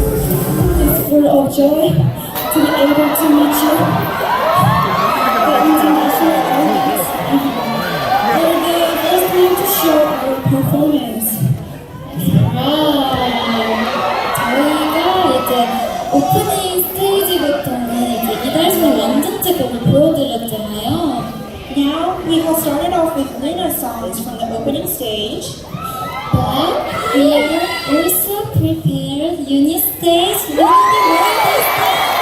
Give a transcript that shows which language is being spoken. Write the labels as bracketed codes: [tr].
[en] Of joy to be able to meet you, the international audience. We're the first time to show our performance. [ko] 저희가 이제 오프닝 스테이지부터는 이제 이달소의 완전체 곡을 보여드렸잖아요. [en] Now we have started off with LOONA songs from the opening stage. But we are also prepared unit stage with the world stage.